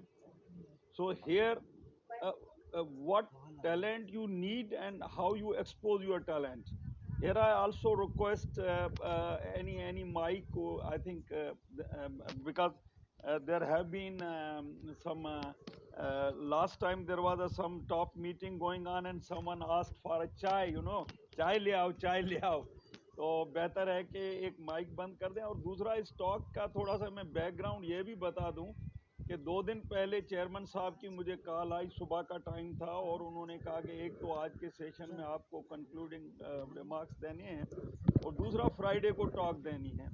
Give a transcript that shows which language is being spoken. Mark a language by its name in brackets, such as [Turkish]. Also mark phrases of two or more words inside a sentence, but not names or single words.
[English] So here, uh, what talent you need and how you expose your talent. Here I also request any mic. I think because there have been some. Last time there was some top meeting going on and someone asked for a chai. [Hindi] चाय ले आओ, चाय ले आओ. तो बेहतर है कि एक माइक बंद कर दें। और दूसरा इस टॉक का थोड़ा सा मैं बैकग्राउंड ये भी बता दूं कि 2 दिन पहले चेयरमैन साहब की मुझे कॉल आई, सुबह का टाइम था, और उन्होंने कहा कि एक तो आज के सेशन में आपको कंक्लूडिंग रिमार्क्स देने हैं और दूसरा फ्राइडे को टॉक देनी है।